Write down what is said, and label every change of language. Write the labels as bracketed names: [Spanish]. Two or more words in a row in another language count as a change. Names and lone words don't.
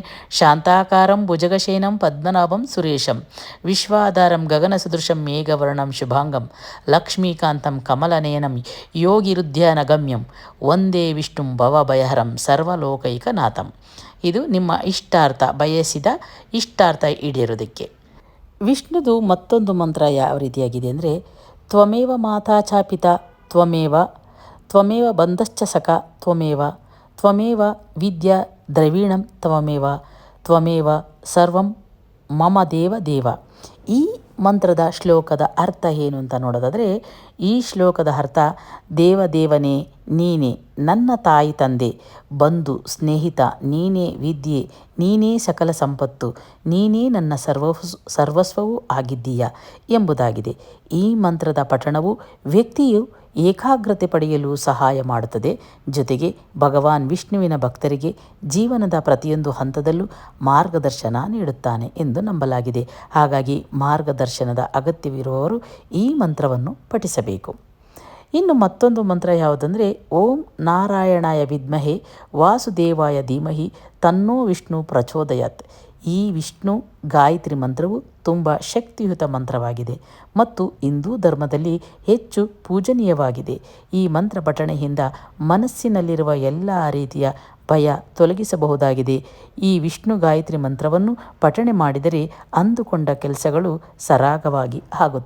[Sanskrit] ಶಾಂತಾಕಾರಂ ಭುಜಗಶಯನಂ ಪದ್ಮನಾಭಂ ಸುರೇಶಂ ವಿಶ್ವಾಧಾರಂ ಗಗನಸದೃಶಂ ಮೇಘವರ್ಣಂ ಶುಭಾಂಗಂ ಲಕ್ಷ್ಮೀಕಾಂತಂ ಕಮಲನಯನಂ ಯೋಗಿರುಧ್ಯಾನಗಮ್ಯಂ ವಂದೇ ವಿಷ್ಣುಂ ಭವಭಯಹರಂ ಸರ್ವಲೋಕೈಕನಾಥಂ. [Kannada] ಇದು ನಿಮ್ಮ ಇಷ್ಟಾರ್ಥ, ಬಯಸಿದ ಇಷ್ಟಾರ್ಥ ಈಡೇರೋದಕ್ಕೆ. ವಿಷ್ಣುದು ಮತ್ತೊಂದು ಮಂತ್ರ ಯಾವ ರೀತಿಯಾಗಿದೆ ಅಂದರೆ [Sanskrit] ತ್ವಮೇವ ಮಾತಾ ಚ ಪಿತಾ ತ್ವಮೇವ ತ್ವಮೇವ ಬಂಧಶ್ಚ ಸಖ ತ್ವಮೇವ ತ್ವಮೇವ ವಿದ್ಯಾ ದ್ರವೀಣಂ ತ್ವಮೇವ ತ್ವಮೇವ ಸರ್ವಂ ಮಮ ದೇವ ದೇವ. [Kannada] ಈ ಮಂತ್ರದ ಶ್ಲೋಕದ ಅರ್ಥ ಏನು ಅಂತ ನೋಡೋದಾದರೆ ಈ ಶ್ಲೋಕದ ಅರ್ಥ ದೇವದೇವನೇ ನೀನೇ ನನ್ನ ತಾಯಿ ತಂದೆ ಬಂಧು ಸ್ನೇಹಿತ, ನೀನೇ ವಿದ್ಯೆ, ನೀನೇ ಸಕಲ ಸಂಪತ್ತು, ನೀನೇ ನನ್ನ ಸರ್ವಸ್ವವೂ ಆಗಿದ್ದೀಯ ಎಂಬುದಾಗಿದೆ. ಈ ಮಂತ್ರದ ಪಠಣವು ವ್ಯಕ್ತಿಯು ಏಕಾಗ್ರತೆ ಪಡೆಯಲು ಸಹಾಯ ಮಾಡುತ್ತದೆ. ಜೊತೆಗೆ ಭಗವಾನ್ ವಿಷ್ಣುವಿನ ಭಕ್ತರಿಗೆ ಜೀವನದ ಪ್ರತಿಯೊಂದು ಹಂತದಲ್ಲೂ ಮಾರ್ಗದರ್ಶನ ನೀಡುತ್ತಾನೆ ಎಂದು ನಂಬಲಾಗಿದೆ. ಹಾಗಾಗಿ ಮಾರ್ಗದರ್ಶನದ ಅಗತ್ಯವಿರುವವರು ಈ ಮಂತ್ರವನ್ನು ಪಠಿಸಬೇಕು. ಇನ್ನು ಮತ್ತೊಂದು ಮಂತ್ರ ಯಾವುದಂದರೆ [Sanskrit] ಓಂ ನಾರಾಯಣಾಯ ವಿದ್ಮಹೆ ವಾಸುದೇವಾಯ ಧೀಮಹಿ ತನ್ನೋ ವಿಷ್ಣು ಪ್ರಚೋದಯಾತ್. [Kannada] ಈ ವಿಷ್ಣು ಗಾಯತ್ರಿ ಮಂತ್ರವು ತುಂಬ ಶಕ್ತಿಯುತ ಮಂತ್ರವಾಗಿದೆ ಮತ್ತು ಹಿಂದೂ ಧರ್ಮದಲ್ಲಿ ಹೆಚ್ಚು ಪೂಜನೀಯವಾಗಿದೆ. ಈ ಮಂತ್ರ ಪಠಣೆಯಿಂದ ಮನಸ್ಸಿನಲ್ಲಿರುವ ಎಲ್ಲ ರೀತಿಯ ಭಯ ತೊಲಗಿಸಬಹುದಾಗಿದೆ. ಈ ವಿಷ್ಣು ಗಾಯತ್ರಿ ಮಂತ್ರವನ್ನು ಪಠಣೆ ಮಾಡಿದರೆ ಅಂದುಕೊಂಡ ಕೆಲಸಗಳು ಸರಾಗವಾಗಿ ಆಗುತ್ತೆ.